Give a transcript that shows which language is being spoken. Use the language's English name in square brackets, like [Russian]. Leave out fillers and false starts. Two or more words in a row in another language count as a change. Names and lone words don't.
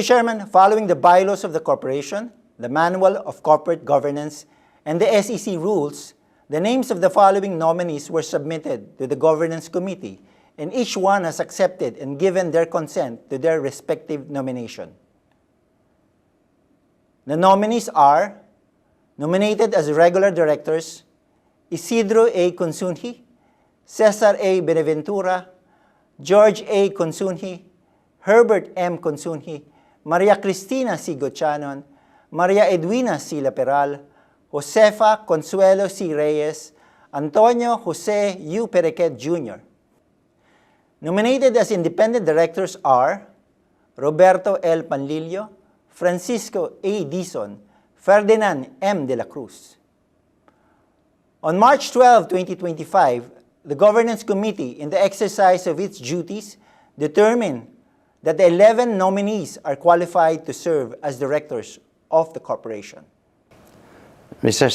[English] Chairman, following the bylaws of the corporation, the Manual of Corporate Governance, and the SEC rules, the names of the following nominees were submitted to the Governance Committee, and each one has accepted and given their consent to their respective nomination. The nominees are nominated as regular directors Isidro A. Consunji, Cesar A. Benaventura, George A. Consunji, Herbert M. Consunji, Maria Cristina C. Gochanon, Maria Edwina C. Laperal, Josefa Consuelo C. Reyes, Antonio Jose U. Perequet Jr. Nominated as independent directors are Roberto L. Panlilio, Francisco A. Dizon, Ferdinand M. de la Cruz. On March 12, 2025, the Governance Committee, in the exercise of its duties, determined that the 11 nominees are qualified to serve as directors of the corporation. Mr.